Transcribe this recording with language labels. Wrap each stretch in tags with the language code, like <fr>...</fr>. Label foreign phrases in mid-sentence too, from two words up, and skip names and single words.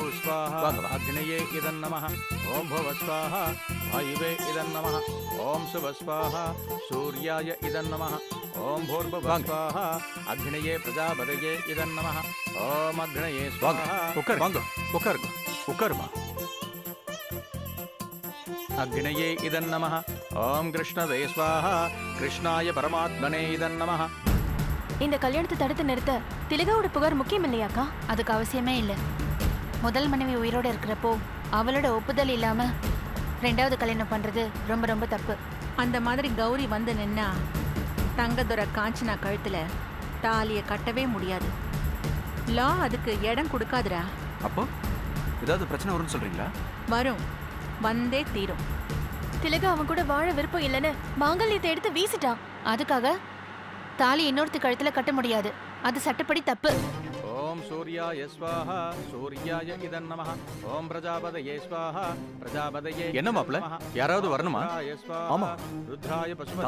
<sa>स्वाहा अग्नये इदं नमः ओम भुव स्वाहा वायुवे इदं नमः ओम शुभ स्वाहा सूर्याय इदं नमः ओम भूर्भुव स्वाहा अग्नये प्रजापतये इदं नमः ओम अग्नये स्वाहा उकर्मा अग्नये इदं नमः ओम कृष्णवे स्वाहा कृष्णाय परमात्मने इदं नमः.</sa> <ta>இந்த கல்யாணத்தை தடுத்து நிறுத்த திலகாவோட புகார் முக்கியம் இல்லையாக்கா? அதுக்கு அவசியமே இல்லை. முதல் மனைவி உயிரோட இருக்கிறப்போ அவளோட ஒப்புதல் இல்லாம ரெண்டாவது கல்யாணம் பண்றது ரொம்ப ரொம்ப தப்பு. அந்த மாதிரி கௌரி வந்து நின்னா தங்கதுரை காஞ்சனா கழுத்துல தாலியை கட்டவே முடியாது. லா அதுக்கு இடம் கொடுக்காதுடா. அப்போ ஏதாவது பிரச்சனை வரும்னு சொல்றீங்களா? வரும், வந்தே தீரும். திலகா அவன் கூட வாழ விருப்பம் இல்லைன்னு மாங்கல்யத்தை எடுத்து வீசிட்டான். அதுக்காக தாலி இன்னொருத்த கழுத்துல கட்ட முடியாது. அது சட்டப்படி தப்பு.</ta> <sa>ओम सूर्याय स्वाहा सूर्याय इदं नमः ओम प्रजापतये स्वाहा प्रजापतये</sa> <ta>என்ன மாப்ள யாராவது வரணுமா? ஆமா,</ta> <sa>रुद्राय पशुपतये</sa>